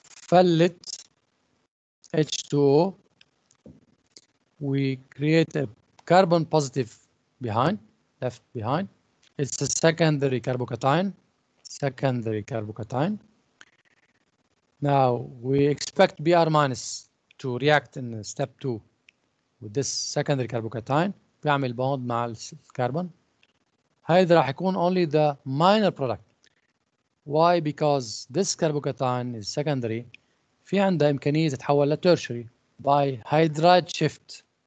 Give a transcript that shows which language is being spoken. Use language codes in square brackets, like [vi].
[en] فلت H2O, we create a carbon positive behind, left behind. It's a secondary carbocation. Now we expect Br minus to react in step 2 with this secondary carbocation. [ar] بيعمل bond مع الكربون. [en] هذا راح يكون only the minor product. Why? Because this carbocation is secondary. [ar] في عندها إمكانية تتحول ل tertiary by hydride shift.